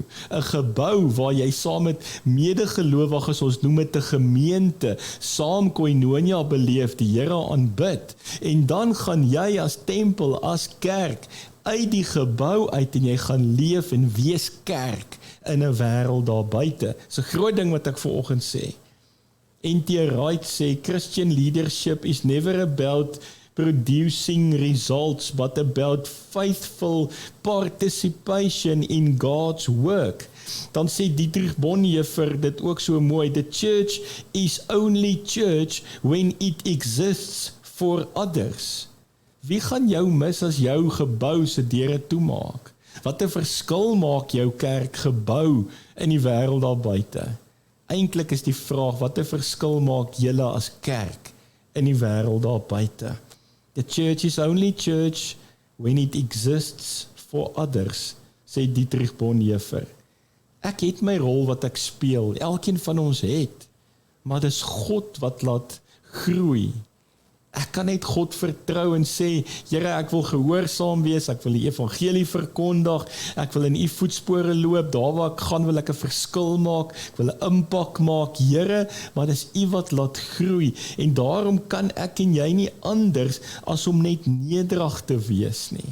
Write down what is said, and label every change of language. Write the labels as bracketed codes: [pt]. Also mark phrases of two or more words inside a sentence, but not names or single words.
[af] 'n gebou waar jy saam met medegelowiges, ons noem dit 'n gemeente, saam koinonia beleef, die Here aanbid. En dan gaan jy as tempel, as kerk, uit die gebou uit en jy gaan leef en wees kerk in 'n wêreld daar buite. Dis 'n groot ding wat ek vanoggend sê. N.T. Wright sê, [en] Christian leadership is never about producing results, but about faithful participation in God's work. [af] Dan sê Dietrich Bonhoeffer dit ook so mooi, [en] the church is only church when it exists for others. [af] Wie gaan jou mis as jou gebou se deure toemaak? Wat 'n verskil maak jou kerkgebou in die wêreld daar buite? Eintlik is die vraag, wat 'n verskil maak julle as kerk in die wêreld daar buite? [en] The church is only church when it exists for others, [af] sê Dietrich Bonhoeffer. Ek het my rol wat ek speel, elkeen van ons het, maar dis God wat laat groei. Ek kan net God vertrou en sê, Here, ek wil gehoorsaam wees, ek wil die evangelie verkondig, ek wil in u voetspore loop, daar waar ek gaan wil ek 'n verskil maak, ek wil 'n impak maak, Here, maar dis u wat laat groei, en daarom kan ek en jy nie anders as om net nederig te wees nie.